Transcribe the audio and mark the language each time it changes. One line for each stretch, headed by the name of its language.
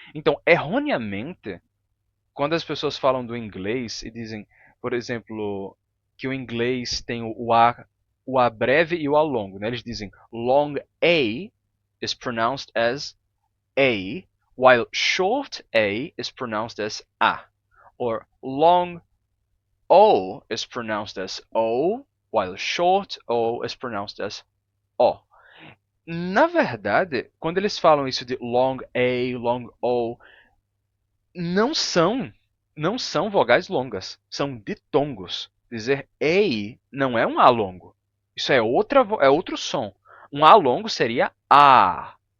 Portuguese: Então, erroneamente, quando as pessoas falam do inglês e dizem, por exemplo, que o inglês tem o A breve e o A longo, né? Eles dizem
English: long A is pronounced as A, while short A is pronounced as A. Or long O is pronounced as O, while short O is pronounced as O.
Portuguese: Na verdade, quando eles falam isso de long A, long O, não são não são vogais longas, são ditongos. Dizer ei não é um A longo. Isso é outro som. Um A longo seria A.